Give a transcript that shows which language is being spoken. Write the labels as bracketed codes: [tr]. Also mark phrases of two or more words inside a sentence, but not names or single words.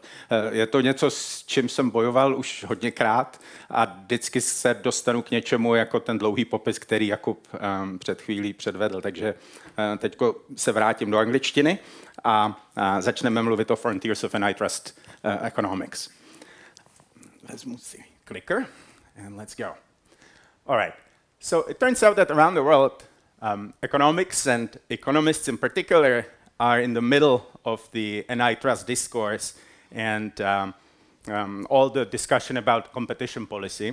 [cs] Je to něco, s čím jsem bojoval už hodněkrát a vždycky se dostanu k něčemu jako ten dlouhý popis, který Jakub před chvílí předvedl. Takže teď se vrátím do angličtiny a začneme mluvit o Frontiers of Antitrust Economics. Vezmu si clicker [en] and let's go. All right. So it turns out that around the world, economics and economists in particular are in the middle of the antitrust discourse and all the discussion about competition policy.